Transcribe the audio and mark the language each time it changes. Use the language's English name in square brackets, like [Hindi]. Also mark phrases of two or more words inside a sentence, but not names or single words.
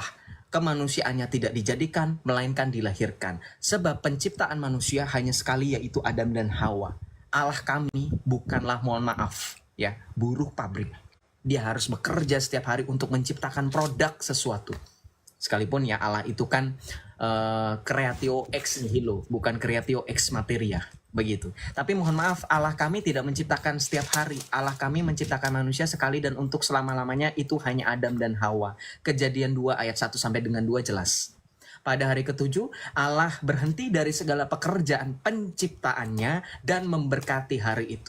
[Indonesian] Kemanusiaannya tidak dijadikan melainkan dilahirkan. Sebab penciptaan manusia hanya sekali, yaitu Adam dan Hawa. Allah kami bukanlah, mohon maaf ya, buruh pabrik. Dia harus bekerja setiap hari untuk menciptakan produk sesuatu. Sekalipun ya Allah itu kan [Latin] creatio ex nihilo, [Indonesian] bukan [Latin] creatio ex materia, [Indonesian] begitu. Tapi mohon maaf, Allah kami tidak menciptakan setiap hari. Allah kami menciptakan manusia sekali dan untuk selama-lamanya, itu hanya Adam dan Hawa. Kejadian 2 ayat 1 sampai dengan 2 jelas. Pada hari ke-7, Allah berhenti dari segala pekerjaan penciptaannya dan memberkati hari itu.